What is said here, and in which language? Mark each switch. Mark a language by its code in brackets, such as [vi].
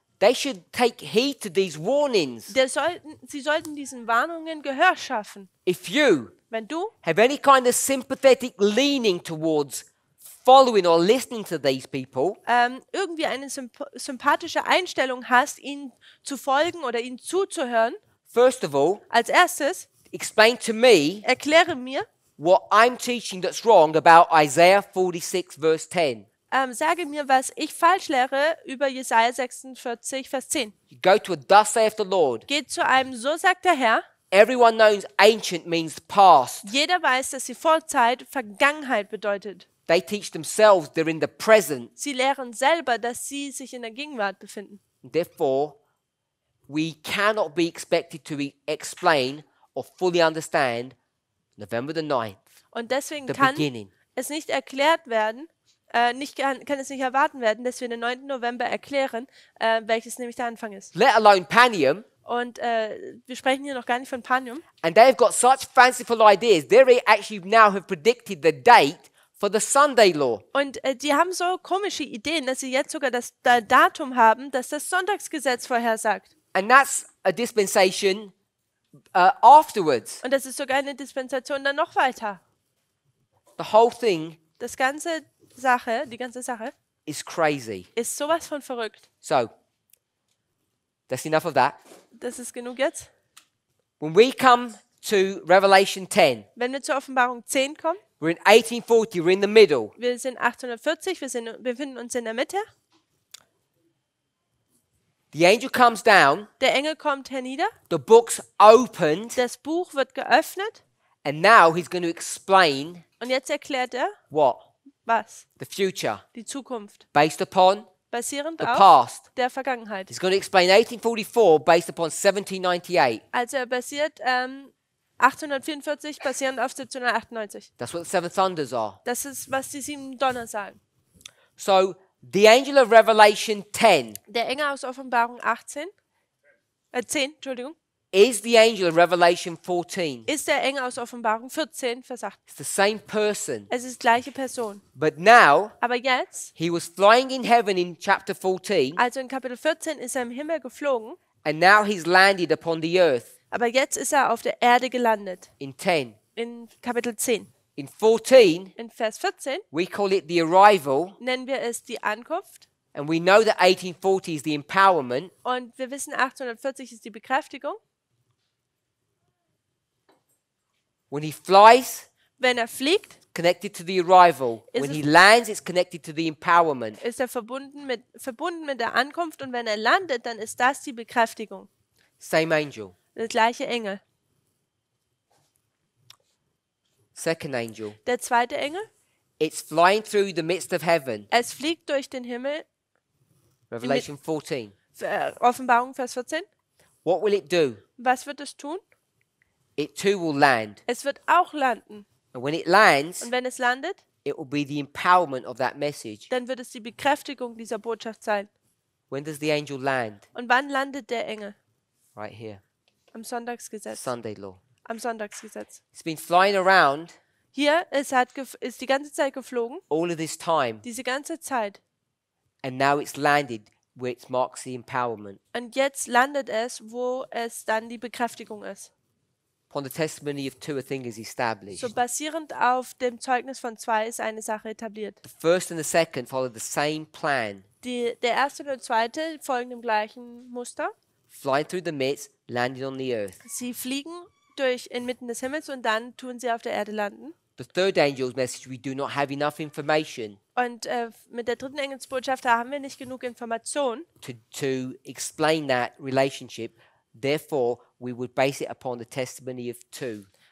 [en] they should take heed to these warnings. [de] sie sollten diesen Warnungen Gehör schaffen. [en] If you [de] Wenn du [en] have any kind of sympathetic leaning towards following or listening to these people, [de] irgendwie eine sympathische Einstellung hast, ihnen zu folgen oder ihnen zuzuhören, [en] first of all, [de] als erstes [en] explain to me [de] erkläre mir, [en] what I'm teaching that's wrong about Isaiah 46 verse 10. [de] sage mir, was ich falsch lehre über Jesaja 46, Vers 10. [en] You go to a thus saith the Lord. [de] Geht zu einem, so sagt der Herr. [en] Everyone knows ancient means past. [de] Jeder weiß, dass die Vorzeit Vergangenheit bedeutet. [en] They teach themselves they're in the present. [de] Sie lehren selber, dass sie sich in der Gegenwart befinden. [en] Therefore, we cannot be expected to explain or fully understand November the 9th, [de] Und deswegen [en] the [de] kann [en] beginning. [de] es nicht erklärt werden, kann es nicht erwarten werden, dass wir den 9. November erklären, welches nämlich der Anfang ist. [en] Let alone Panium. [de] Und wir sprechen hier noch gar nicht von Panium. [en] And they've got such fanciful ideas. They actually now have predicted the date for the Sunday law. [de] Und die haben so komische Ideen, dass sie jetzt sogar das Datum haben, das das Sonntagsgesetz vorhersagt. [en] And that's a dispensation afterwards. [de] Und das ist sogar eine Dispensation dann noch weiter. [en] The whole thing [de] Die ganze Sache [en] is crazy. [de] ist sowas von verrückt. [en] So, that's enough of that. [de] Das ist genug jetzt. [en] When we come to Revelation 10, [de] Wenn wir zur Offenbarung 10 kommen, [en] we're in 1840, we're in the middle. [de] wir sind 1840, wir befinden uns in der Mitte. [en] The angel comes down, [de] Der Engel kommt hernieder, [en] the book's opened, [de] das Buch wird geöffnet [en] and now he's going to explain [de] und jetzt erklärt er, [en] what? [de] was? [en] The future, [de] Die Zukunft, [en] based upon [de] basierend [en] the [de] auf [en] past. [de] der Vergangenheit. [en] He's going to explain 1844 based upon 1798. [de] Also er basiert 1844 basierend auf 1798. [en] That's what the seven thunders are. [de] Das ist, was die 7 Donner sagen. [en] So, the angel of Revelation 10 [de] Der Engel aus Offenbarung 10, Entschuldigung, [en] is the angel of Revelation 14. [de] ist der Engel aus Offenbarung 14, Vers 8. [en] It's the same person. [de] Es ist die gleiche Person. [en] But now, [de] Aber jetzt, [en] he was flying in heaven in chapter 14, [de] also in Kapitel 14, ist er im Himmel geflogen, [en] and now he's landed upon the earth [de] aber jetzt ist er auf der Erde gelandet. [en] in 10. [de] In Kapitel 10. [en] In 14, [de] In Vers 14 [en] we call it the arrival, [de] nennen wir es die Ankunft. [en] and we know that 1840 is the empowerment. [de] Und wir wissen, 1840 ist die Bekräftigung. [en] When he flies, [de] Wenn er fliegt, [en] connected to the arrival. [de] Is [en] When it- he lands, it's connected to the empowerment. [de] ist er verbunden mit der Ankunft. Und wenn er landet, dann ist das die Bekräftigung. [en] Same angel. [de] Der gleiche Engel. [en] Second angel. [de] Der zweite Engel, [en] It's flying through the midst of heaven. [de] es fliegt durch den Himmel. [en] Revelation 14. [de] Offenbarung, Vers 14. [en] What will it do? [de] Was wird es tun? [en] It too will land. [de] Es wird auch landen. [en] And when it lands, [de] Und wenn es landet, [en] it will be the empowerment of that message. [de] dann wird es die Bekräftigung dieser Botschaft sein. [en] When does the angel land? [de] Und wann landet der Engel? [en] Right here. [de] Am Sonntagsgesetz. [en] Sunday law. [de] Am Sonntagsgesetz. [en] It's been flying around [de] Hier, ist die ganze Zeit geflogen, [en] all of this time. [de] diese ganze Zeit. [en] And now it's landed where it marks the empowerment. [de] Und jetzt landet es, wo es dann die Bekräftigung ist. [en] Upon the testimony of two, a thing is established. [de] So basierend auf dem Zeugnis von 2 ist eine Sache etabliert. [en] The first and the second follow the same plan. [de] Der erste und der zweite folgen dem gleichen Muster. [en] Flying through the midst, landing on the earth. [de] Sie fliegen inmitten des Himmels und dann tun sie auf der Erde landen. [en] The third angel's message, we do not have enough information [de] Und mit der dritten Engelsbotschaft, da haben wir nicht genug Information, [en] to explain that relationship. Therefore, we would base it upon the testimony of two.